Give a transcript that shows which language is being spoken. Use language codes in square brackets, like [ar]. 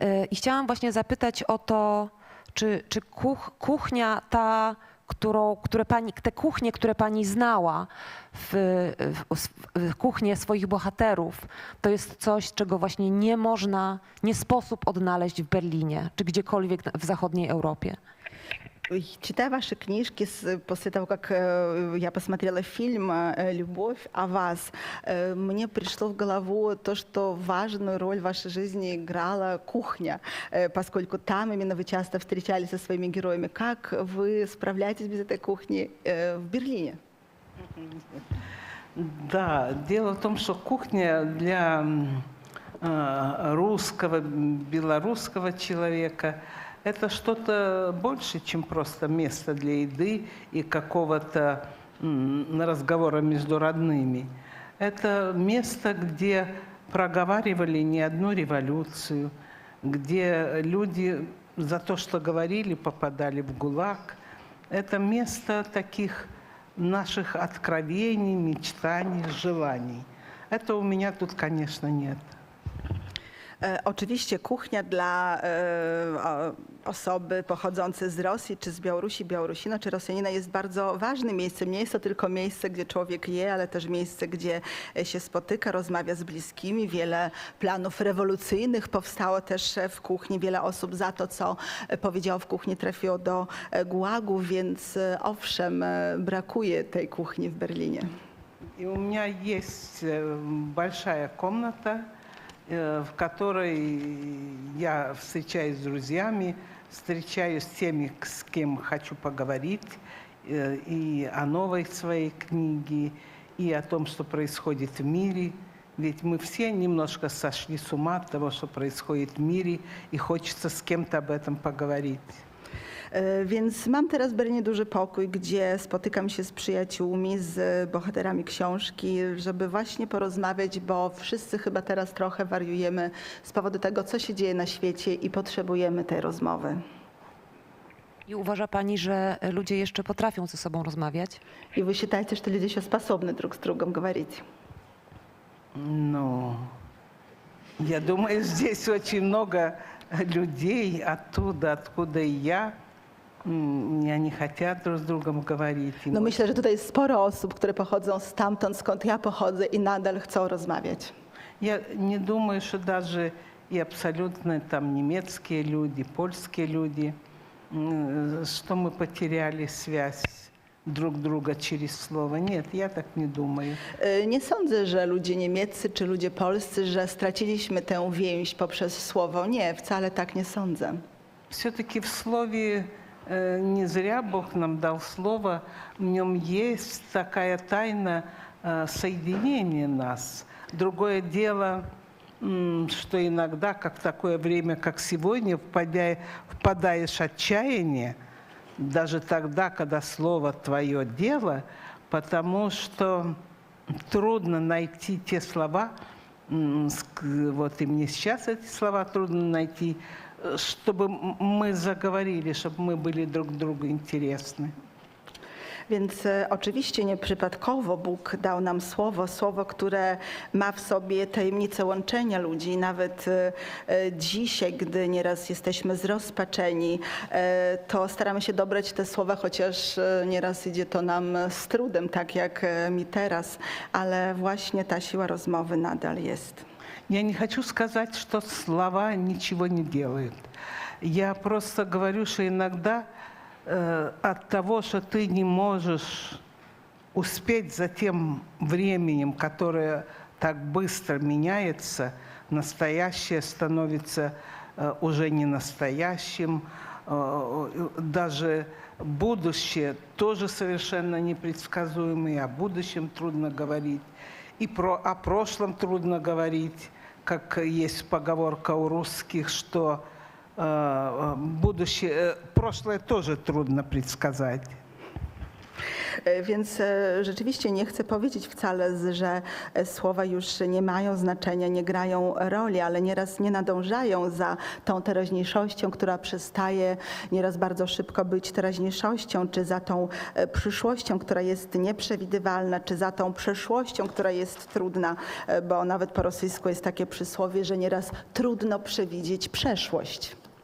[pl] I chciałam właśnie zapytać o to, czy kuchnia ta, te kuchnie, które pani znała, w kuchnię swoich bohaterów, to jest coś, czego właśnie nie sposób odnaleźć w Berlinie, czy gdziekolwiek w zachodniej Europie. [ru] Читая ваши книжки, после того, как я посмотрела фильм «Любовь о вас», мне пришло в голову то, что важную роль в вашей жизни играла кухня, поскольку там именно вы часто встречались со своими героями. Как вы справляетесь без этой кухни в Берлине? Да, дело в том, что кухня для русского, белорусского человека – это что-то больше, чем просто место для еды и какого-то разговора между родными. Это место, где проговаривали не одну революцию, где люди за то, что говорили, попадали в ГУЛАГ. Это место таких наших откровений, мечтаний, желаний. Это у меня тут, конечно, нет. [pl] Oczywiście kuchnia dla osoby pochodzące z Rosji, czy z Białorusi, Białorusina, czy Rosjanina jest bardzo ważnym miejscem. Nie jest to tylko miejsce, gdzie człowiek je, ale też miejsce, gdzie się spotyka, rozmawia z bliskimi. Wiele planów rewolucyjnych powstało też w kuchni. Wiele osób za to, co powiedziało w kuchni, trafiło do gułagu, więc owszem, brakuje tej kuchni w Berlinie. [ru] И у меня есть большая комната, в которой я встречаюсь с друзьями, встречаюсь с теми, с кем хочу поговорить, и о новой своей книге, и о том, что происходит в мире. Ведь мы все немножко сошли с ума от того, что происходит в мире, и хочется с кем-то об этом поговорить. [pl] Więc mam teraz w Berlinie duży pokój, gdzie spotykam się z przyjaciółmi, z bohaterami książki, żeby właśnie porozmawiać, bo wszyscy chyba teraz trochę wariujemy z powodu tego, co się dzieje na świecie i potrzebujemy tej rozmowy. I uważa pani, że ludzie jeszcze potrafią ze sobą rozmawiać? [ru] И вы считаете, что люди еще способны друг с другом говорить? Ну, я думаю, здесь очень много людей оттуда, откуда и я. И они хотят друг с другом говорить. И [pl] No myślę, że tutaj jest sporo osób, które pochodzą stamtąd, skąd ja pochodzę i nadal chcą rozmawiać. [ru] Я не думаю, что даже и абсолютно там немецкие люди, польские люди, что мы потеряли связь друг друга через слово. Нет, я так не думаю. [pl] Nie sądzę, że ludzie niemieccy czy ludzie polscy, że straciliśmy tę więź poprzez słowo. Nie, wcale tak nie sądzę. [ru] Все-таки в слове не зря Бог нам дал слово, в нем есть такая тайна соединения нас. Другое дело, что иногда, как в такое время, как сегодня, впадаешь в отчаяние, даже тогда, когда слово твое дело, потому что трудно найти те слова, вот и мне сейчас эти слова трудно найти, чтобы мы заговорили, чтобы мы были друг другу интересны. [pl] Więc oczywiście nieprzypadkowo Bóg dał nam słowo, które ma w sobie tajemnicę łączenia ludzi. Nawet dzisiaj, gdy nieraz jesteśmy zrozpaczeni, to staramy się dobrać te słowa, chociaż nieraz idzie to nam z trudem, tak jak mi teraz, ale właśnie ta siła rozmowy nadal jest. [ru] Я не хочу сказать, что слова ничего не делают. Я просто говорю, что иногда от того, что ты не можешь успеть за тем временем, которое так быстро меняется, настоящее становится уже не настоящим, даже будущее тоже совершенно непредсказуемое, о будущем трудно говорить, и о прошлом трудно говорить, как есть поговорка у русских, что будущее, прошлое тоже трудно предсказать. [pl] Więc rzeczywiście nie chcę powiedzieć wcale, że słowa już nie mają znaczenia, nie grają roli, ale nieraz nie nadążają za tą teraźniejszością, która przestaje nieraz bardzo szybko być teraźniejszością, czy za tą przyszłością, która jest nieprzewidywalna, czy za tą przeszłością, która jest trudna, bo nawet po rosyjsku jest takie przysłowie, że nieraz trudno przewidzieć przeszłość.